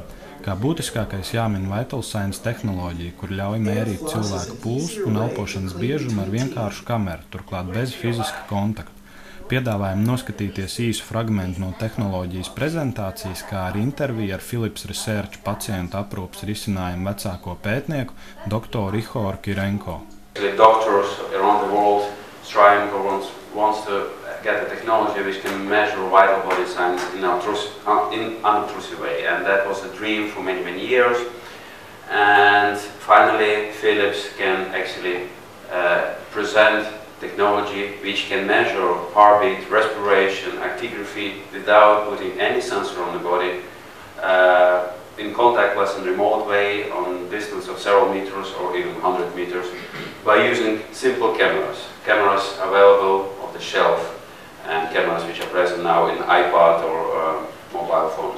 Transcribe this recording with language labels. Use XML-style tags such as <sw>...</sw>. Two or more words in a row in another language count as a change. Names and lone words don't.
<lv>Kā būtiskākais jāmin VitalSigns tehnoloģija, kur ļauj mērīt cilvēku pulsu un elpošanas biežumu ar vienkāršu kameru, turklāt bez fiziska kontakta. Piedāvājam noskatīties īsu fragmentu no tehnoloģijas prezentācijas, kā arī interviju ar Philips Research pacientu aprūpes risinājumu vecāko pētnieku doktoru Ihoru Kirenko.</lv> <en>Doctors around the world striving or wants to get a technology which can measure vital body signs in an unobtrusive way, and that was a dream for many years. And finally, Philips can actually present technology which can measure heartbeat, respiration, actigraphy without putting any sensor on the body, in contactless and remote way on distance of several meters or even 100 meters by using simple cameras available off the shelf and cameras which are present now in iPad or mobile phones.</en>